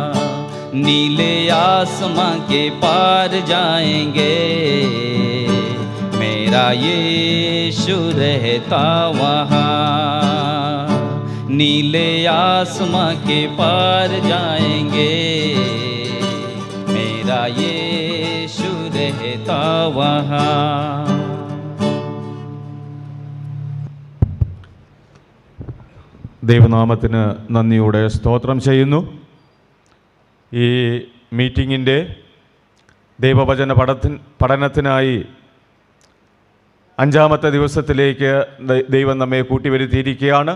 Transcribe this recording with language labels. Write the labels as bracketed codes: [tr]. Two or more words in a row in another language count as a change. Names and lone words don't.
[hi] नीले आसमां के पार जाएंगे, मेरा यीशु रहता वहाँ। नीले आसमां के पार जाएंगे, मेरा यीशु रहता वहाँ। [ml] ദൈവനാമത്തിന് നന്ദിയോടെ സ്തോത്രം ചെയ്യുന്നു. ഈ മീറ്റിങ്ങിൻ്റെ ദൈവവചന പഠനത്തിനായി 5-ാമത്തെ ദിവസത്തിലേക്ക് ദൈവം നമ്മെ കൂട്ടിവരുത്തിയിരിക്കുകയാണ്.